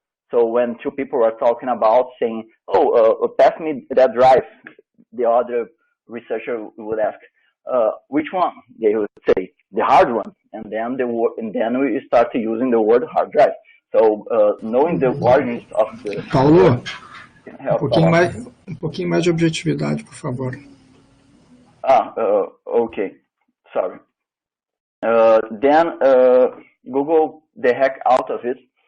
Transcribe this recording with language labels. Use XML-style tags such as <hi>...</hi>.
<en>So when two people were talking about saying, "Oh, pass me that drive," the other researcher would ask, "Which one?" They would say, "The hard one," and then we started using the word hard drive. So knowing the origins of the</en> <pt>Paulo, um pouquinho mais de objetividade, por favor.</pt> <en>Okay, sorry. Then Google the heck out of it.</en>